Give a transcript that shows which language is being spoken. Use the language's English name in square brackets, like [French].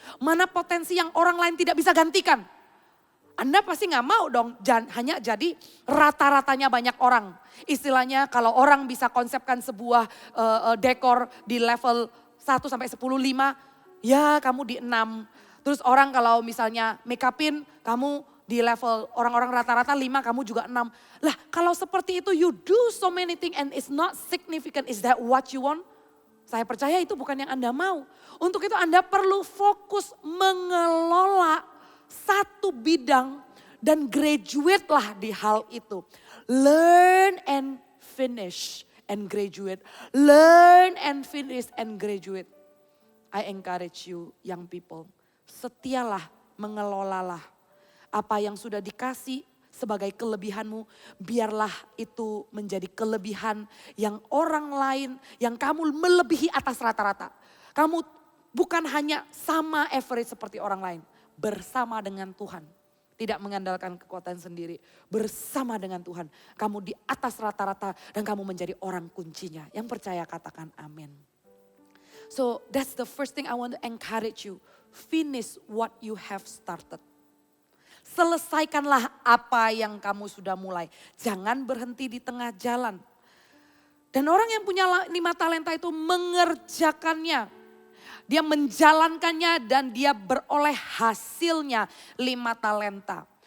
[Indonesian] Mana potensi yang orang lain tidak bisa gantikan? Anda pasti nggak mau dong hanya jadi rata-ratanya banyak orang. Istilahnya kalau orang bisa konsepkan sebuah dekor di level 1 sampai 10, 5, ya kamu di 6. Terus orang kalau misalnya make upin, kamu di level orang-orang rata-rata 5, kamu juga 6. Lah kalau seperti itu [English] you do so many things and it's not significant. Is that what you want? [Indonesian] Saya percaya itu bukan yang Anda mau. Untuk itu Anda perlu fokus mengelola satu bidang dan graduate lah di hal itu. [English] Learn and finish and graduate. Learn and finish and graduate. I encourage you young people, [Indonesian] setialah, mengelolalah apa yang sudah dikasih sebagai kelebihanmu, biarlah itu menjadi kelebihan yang orang lain, yang kamu melebihi atas rata-rata. Kamu bukan hanya sama average seperti orang lain, bersama dengan Tuhan. Tidak mengandalkan kekuatan sendiri, bersama dengan Tuhan. Kamu di atas rata-rata dan kamu menjadi orang kuncinya. Yang percaya katakan amin. [English] So that's the first thing I want to encourage you. Finish what you have started. [Indonesian] Selesaikanlah apa yang kamu sudah mulai. Jangan berhenti di tengah jalan. Dan orang yang punya 5 talenta itu mengerjakannya. Dia menjalankannya dan dia beroleh hasilnya 5 talenta.